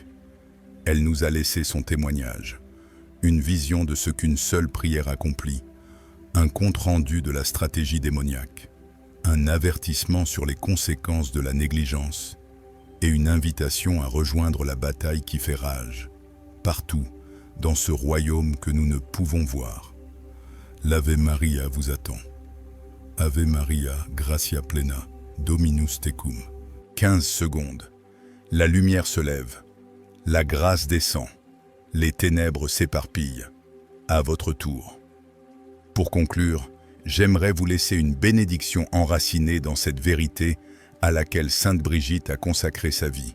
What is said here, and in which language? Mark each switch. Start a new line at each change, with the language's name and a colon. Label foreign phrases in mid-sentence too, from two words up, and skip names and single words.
French: Elle nous a laissé son témoignage, une vision de ce qu'une seule prière accomplit, un compte-rendu de la stratégie démoniaque, un avertissement sur les conséquences de la négligence et une invitation à rejoindre la bataille qui fait rage, partout, dans ce royaume que nous ne pouvons voir. L'Ave Maria vous attend.
Latin: Ave Maria, gratia plena, Dominus tecum.
French: 15 secondes. La lumière se lève. La grâce descend. Les ténèbres s'éparpillent. À votre tour. Pour conclure, j'aimerais vous laisser une bénédiction enracinée dans cette vérité à laquelle Sainte Brigitte a consacré sa vie.